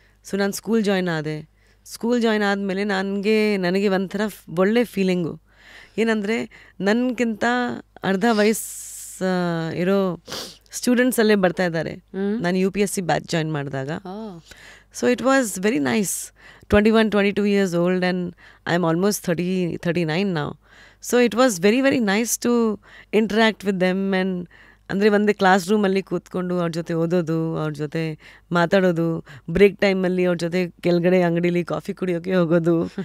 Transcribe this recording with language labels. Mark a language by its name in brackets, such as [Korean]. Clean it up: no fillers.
[Kannada] So ನಾನು school join ಆದೆ. School join ಆದಮೇಲೆ ನನಗೆ ಒಂಥರ ಒಳ್ಳೆ ಫೀಲಿಂಗು. ಏನಂದರೆ ನನಗಿಂತ ಅರ್ಧ ವಯಸ್ಸು ಇರೋ ಸ್ಟೂಡೆಂಟ್ಸ್ ಅಲ್ಲೇ ಬರ್ತಾ ಇದ್ದಾರೆ. ನಾನು UPSC ಬ್ಯಾಚ್ ಜಾಯ್ನ್ ಮಾಡಿದಾಗ. [English] So it was very nice. 21-22 years old and I am almost 39 now. So it was very very nice to interact with them. [Kannada] and ಅಂದರೆ ಒಂದೇ ಕ್ಲಾಸ್ ರೂಮಲ್ಲಿ ಕೂತ್ಕೊಂಡು ಅವ್ರ ಜೊತೆ ಓದೋದು, ಅವ್ರ ಜೊತೆ ಮಾತಾಡೋದು, ಬ್ರೇಕ್ ಟೈಮಲ್ಲಿ ಅವ್ರ ಜೊತೆ ಕೆಳಗಡೆ ಅಂಗಡೀಲಿ ಕಾಫಿ ಕುಡಿಯೋಕ್ಕೆ ಹೋಗೋದು.